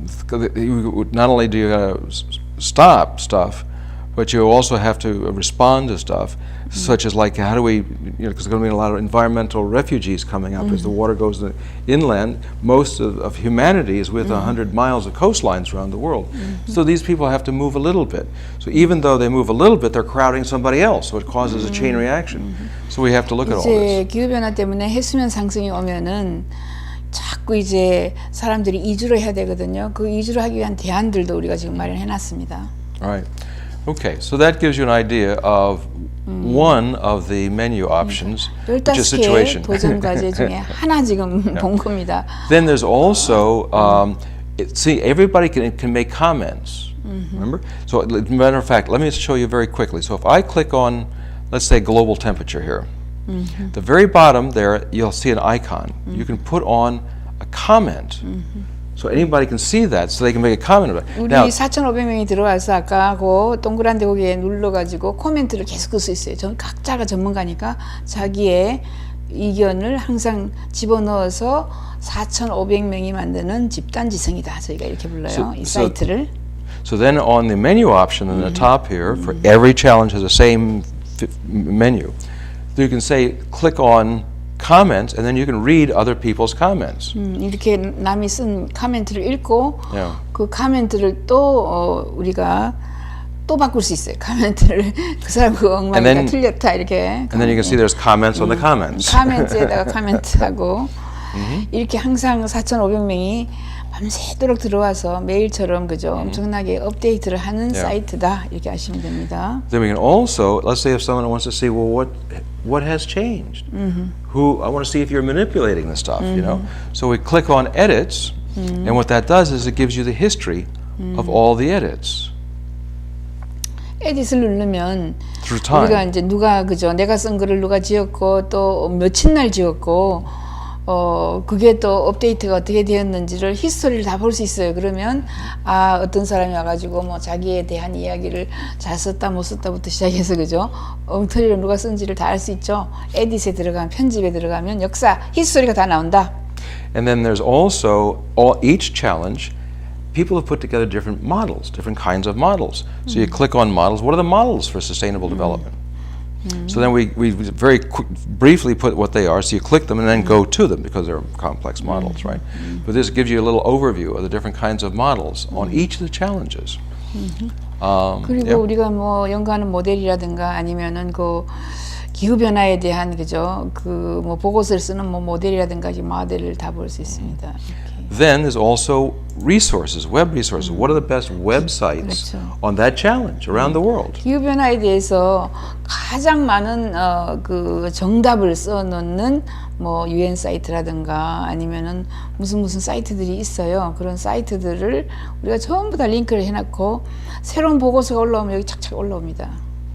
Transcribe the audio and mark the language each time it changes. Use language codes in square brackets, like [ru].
[en] Not only do you stop stuff, but you also have to respond to stuff, such as like how do we, because there's going to be a lot of environmental refugees coming up as the water goes inland. Most of humanity is with 100 miles of coastlines around the world. So these people have to move a little bit. So even though they move a little bit, they're crowding somebody else, so it causes a chain reaction. So we have to look at all [ko] 이제 [en] this. [ko] 기후변화 때문에 해수면 상승이 오면은 자꾸 이제 사람들이 이주를 해야 되거든요. 그 이주를 하기 위한 대안들도 우리가 지금 마련해놨습니다. [en] Right. Okay, so that gives you an idea of one of the menu options, which is [ko] 15개의 [en] situation. [ko] 도전 과제 중에 하나 지금 본 겁니다. [en] Then there's also, see, everybody can make comments, remember? So, as a matter of fact, let me show you very quickly. So if I click on, let's say, global temperature here, the very bottom there, you'll see an icon. You can put on a comment. So anybody can see that, so they can make a comment about it. [ko] 우리 [en] Now, [ko] 4,500명이 들어와서 아까 그 동그란 데 거기에 눌러가지고 코멘트를 계속 쓸 수 있어요. 각자가 전문가니까 자기의 의견을 항상 집어넣어서 4,500명이 만드는 집단지성이다. 저희가 이렇게 불러요. 이 사이트를. [en] So then on the menu option in the top here, for every challenge has the same menu. You can say, click on comments, and then you can read other people's comments. [ko] 이렇게 남이 쓴 코멘트를 읽고 [en] Yeah. [ko] 그 코멘트를 또 우리가 또 바꿀 수 있어요. 코멘트를 그 사람 그 엉망이다 틀렸다 이렇게. [en] And then you can see there's comments on the comments. [ko] 코멘트에다가 코멘트하고 이렇게 항상 4,500명이 밤새도록 들어와서 매일처럼 그죠 엄청나게 업데이트를 하는 사이트다 이렇게 아시면 됩니다. [en] Then we can also, let's say if someone wants to see, well, what has changed? Who I want to see if you're manipulating the stuff, you know. So we click on edits, and what that does is it gives you the history of all the edits [ko] 에딧을 누르면 [en] through time. [ko] 우리가 이제 누가 그죠 내가 쓴 글을 누가 지었고 또 며칠 날 지었고 그게 또 업데이트가 어떻게 되었는지를 히스토리를 다 볼 수 있어요. 그러면 어떤 사람이 와가지고 뭐 자기에 대한 이야기를 잘 썼다 못 썼다부터 시작해서 그죠 엉터리로 누가 쓴지를 다 알 수 있죠. 에딧에 들어가면 편집에 들어가면 역사 히스토리가 다 나온다. [en] And then there's also each challenge. People have put together different models, different kinds of models. So you click on models. What are the models for sustainable development? So then we very briefly put what they are. So you click them and then go to them because they're complex models, right? But this gives you a little overview of the different kinds of models on each of the challenges. [ko] 그리고 우리가 뭐 연구하는 모델이라든가 아니면은 그 기후 변화에 대한 그죠 그 뭐 보고서를 쓰는 뭐 모델이라든가 이 모델을 다 볼 수 있습니다. 이렇게. [en] Then there's also resources, web resources. What are the best websites on that challenge around the world? [ko] 기후 변화에 대해서 가장 많은 그 정답을 써놓는 뭐 UN 사이트라든가 아니면은 무슨 사이트들이 있어요. 그런 사이트들을 우리가 전부 다 링크를 해놨고 새로운 보고서가 올라오면 여기 착착 올라옵니다.